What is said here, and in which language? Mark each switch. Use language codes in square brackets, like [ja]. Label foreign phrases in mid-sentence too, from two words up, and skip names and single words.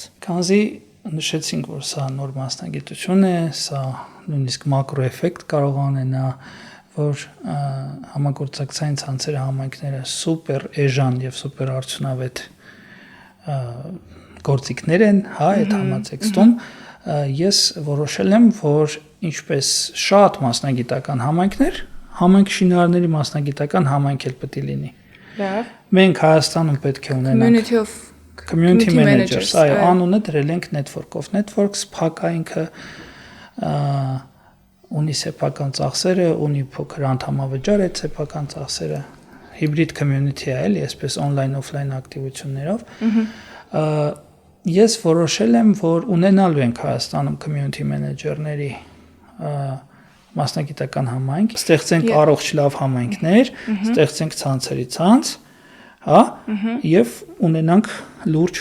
[hy] Քանզի նշեցինք, որ սա նոր մասնագիտություն է, սա նույնիսկ մակրո էֆեկտ կարող անենա, որ համագործակցային ցանցերը համայնքները սուպեր էժան եւ սուպեր արդյունավետ գործիքներ են, հա, այդ համատեքստում ես որոշել եմ, որ ինչպես շատ մասնագիտական համայնքներ, համայնք շինարարների մասնագիտական համայնք էլ պետք է լինի։ Լավ։ Մենք Հայաստանում պետք է ունենանք [en] community managers, [hy] այո, անունը դրել ենք [en] network of networks, [hy] փակա ինքը ունի սեփական ծախսերը, ունի փոքր անդամավճար այդ սեփական ծախսերը, հիբրիդ community է, էլի, այսպես [en] on-line offline [hy] ակտիվություններով։ Ես որոշել եմ, որ ունենալու ենք Հայաստանում [en] community manager-ների [hy] մասնագիտական համայնք, ստեղծենք առողջ լավ համայնքներ, ստեղծենք ցանցերի ցանց, հա, եւ ունենանք լուրջ